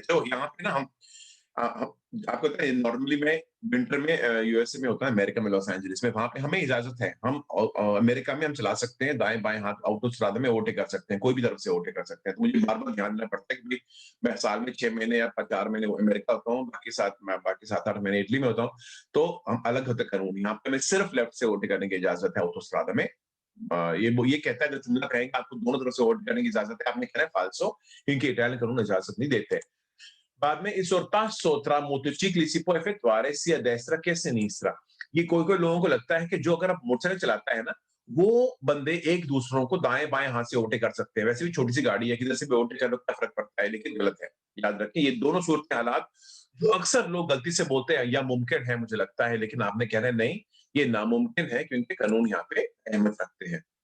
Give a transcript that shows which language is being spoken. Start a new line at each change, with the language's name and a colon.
Hindi: चलो यहाँ पे ना हम आपको पता है नॉर्मली में विंटर में यूएसए में होता है, अमेरिका में लॉस एंजलिस में, वहां पे हमें इजाजत है, हम अमेरिका में हम चला सकते हैं दाएं बाएं हाथ ऑटोस्ट्रादा में ओवरटेक कर सकते हैं, कोई भी तरफ से ओवरटेक कर सकते हैं। तो मुझे बार बार ध्यान देना पड़ता है कि मैं साल में 6 महीने या 4 महीने अमेरिका होता हूँ, बाकी 7-8 महीने इटली में होता हूँ, तो हम अलग होते कानून। यहाँ पे हमें सिर्फ लेफ्ट से ओवरटेक करने की इजाजत है ऑटोस्ट्रादा में। ये कहता है, अगर तुम ना कहेंगे आपको दोनों तरफ से ओवरटेक करने की इजाजत है, आपने कहना है फाल्सो, क्योंकि इटालियन कानून इजाजत नहीं देते। बाद में
Italian: il sorpasso tra motocicli si può effettuare sia a destra che a sinistra।
Hindi: ये कोई लोगों को लगता है कि जो अगर आप मोटरसाइकिल चलाता है ना, वो बंदे एक दूसरों को दाएं बाएं हाथ से ओवरटेक कर सकते हैं। वैसे भी छोटी सी गाड़ी है, किधर से भी ओवरटेक करने का फर्क पड़ता है, लेकिन गलत है। याद रखें, ये दोनों सूरत हालात जो अक्सर लोग गलती से बोलते हैं या मुमकिन है मुझे लगता है, लेकिन आपने कहना है नहीं, ये नामुमकिन है, क्योंकि कानून यहाँ पे अहमियत रखते हैं।